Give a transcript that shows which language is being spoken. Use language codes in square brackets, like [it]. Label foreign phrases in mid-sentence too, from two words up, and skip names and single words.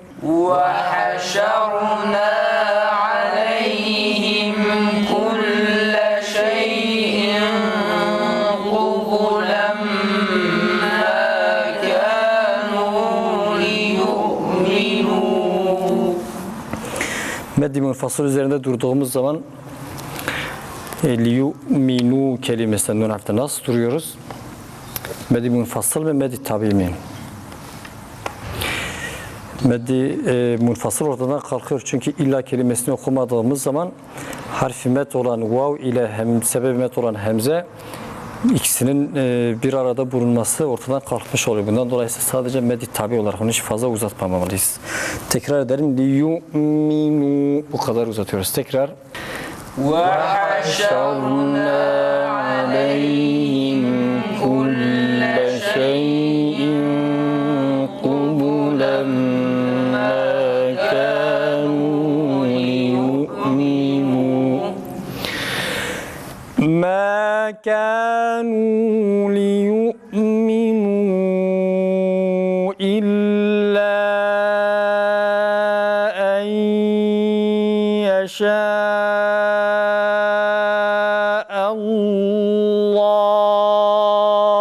[ar] وحشرنا عليهم كل شيء قبلا ما كانوا ليؤمنوا. [tr] Meddi munfasıl üzerinde durduğumuz zaman liyu'minu kelimesinden nun harfte nasıl duruyoruz? Meddi munfasıl ve meddi tabi'mi. Meddi munfasıl ortadan kalkıyor çünkü illa kelimesini okumadığımız zaman harfi met olan vav ile sebebi met olan hemze ikisinin bir arada bulunması ortadan kalkmış oluyor. Bundan dolayı sadece meddi tabi olarak onu hiç fazla uzatmamalıyız. Tekrar edelim. Liyu'minu bu kadar uzatıyoruz. Tekrar. [ar] وحشرنا عليهم كل شيء قبلا ما كانوا ليؤمنوا ما كانوا ليؤمنوا إلا أن يشاء الله